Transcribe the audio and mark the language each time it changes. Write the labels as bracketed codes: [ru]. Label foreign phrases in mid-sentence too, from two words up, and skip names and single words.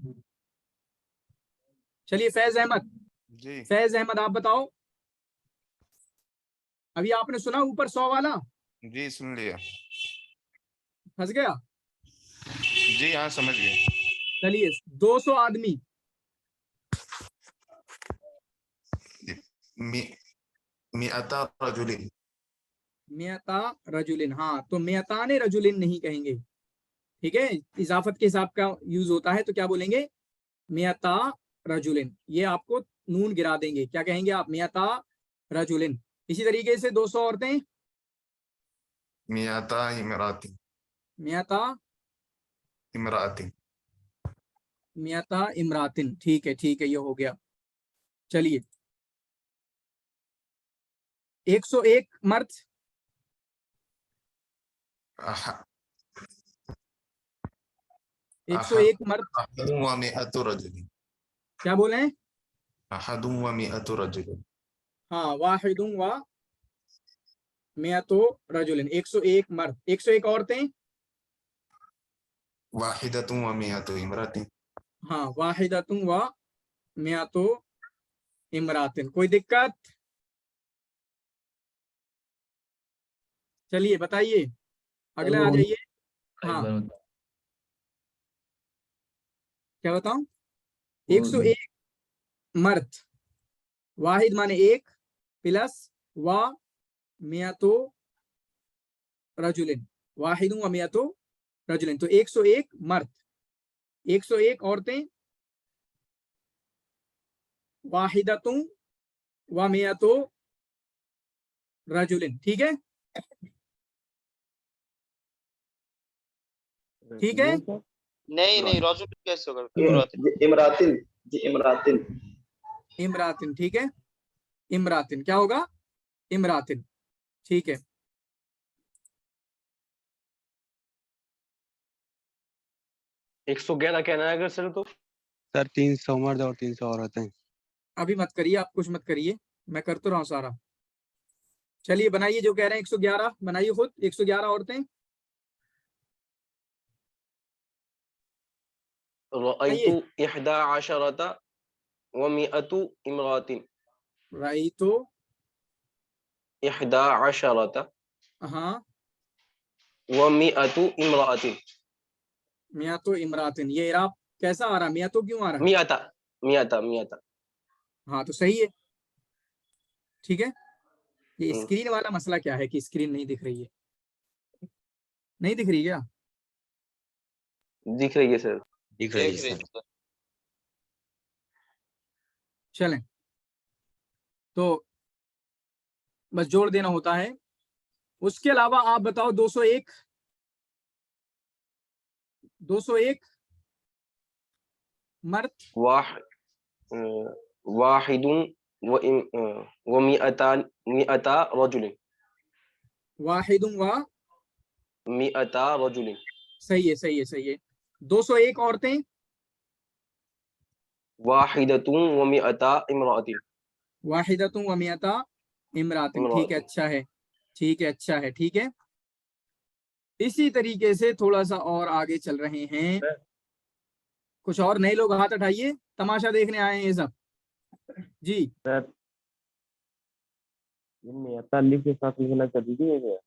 [hi] चलिए फैज अहमद। जी फैज अहमद आप बताओ, अभी आपने सुना ऊपर 100 वाला? जी सुन लिया। फंस गया? जी हाँ समझ गए। चलिए 200 आदमी। [ar] مئتا رجلٍ. مئتا رجلٍ, [hi] हाँ, तो [ar] مئتاني رجلٍ [hi] नहीं कहेंगे, ठीक है। इजाफत के हिसाब का यूज होता है, तो क्या बोलेंगे? [ar] مئتا رجلٍ. [hi] ये आपको नून गिरा देंगे, क्या कहेंगे आप? [ar] مئتا رجلٍ. [hi] इसी तरीके से 200 औरतें। [ar] مئتا امرأةٍ. مئتا امرأةٍ. مئتا امرأةٍ, [hi] ठीक है, ठीक है, ये हो गया। चलिए 101 मर्द। अह- 101 मर्द। [ar] أحدٌ ومائةُ رجلٍ. [hi] क्या बोले हैं? [ar] أحدٌ ومائةُ رجلٍ. [hi] हाँ, [ar] واحدٌ ومائةُ رجلٍ, [hi] 101 मर्द। 101 औरतें। [ar] واحدةٌ ومائةُ امرأةٍ. [hi] हाँ, [ar] واحدةٌ ومائةُ امرأةٍ. [hi] कोई दिक्कत? चलिए बताइए, अगले वो आ जाइए। एक हाँ, बार बताओ। क्या बताऊं? वो 101 मर्द, वाहिद माने एक, प्लस [ar] ومائةُ رجلٍ, واحدٌ ومائةُ رجلٍ, [hi] तो 101 मर्द, 101 औरतें, [ar] واحدةٌ ومائةُ رجلٍ, [hi] ठीक है, ठीक है। नहीं नहीं, रजुल कैसे होगा? इमरातिन। इमरातिन जी, इमरातिन। इमरातिन, ठीक है, इमरातिन क्या होगा? इमरातिन, ठीक है। एक 111 कहना है अगर सर तो सर 300 मर्द और 300 औरतें। अभी मत करिए, आप कुछ मत करिए, मैं कर तो रहा हूँ सारा। चलिए बनाइए जो कह रहे हैं 111, बनाइए खुद 111 औरतें। [ar] رأيتُ 11 ومائةُ امرأةٍ. رأيتُ 11 [hi] हाँ [ar] ومائةُ امرأةٍ. مائةُ امرأةٍ, [hi] ये इराब कैसा आ रहा? मियातो क्यों आ रहा है? [ar] مائةَ مائةَ مائةَ. [hi] हाँ तो सही है, ठीक है। ये स्क्रीन वाला मसला क्या है कि स्क्रीन नहीं दिख रही है? नहीं दिख रही क्या? दिख रही है सर। दिख रही है सर। चलें, तो बस जोड़ देना होता है। उसके अलावा आप बताओ 201 मर्द, [ar] واحدٌ ومئتا رجلٍ. واحدٌ و مئتا رجلٍ. [hi] सही है, सही है, सही है। 201 औरतें, [ar] واحدةٌ ومئتا امرأةٍ. واحدةٌ ومئتا امرأةٍ, [hi] ठीक है, अच्छा है, ठीक है, अच्छा है, ठीक है। इसी तरीके से थोड़ा सा और आगे चल रहे हैं। कुछ और नए लोग हाथ उठाइए, तमाशा देखने आए हैं ये सब जी। सर मियाता अलिफ के साथ लिखना जरूरी है क्या?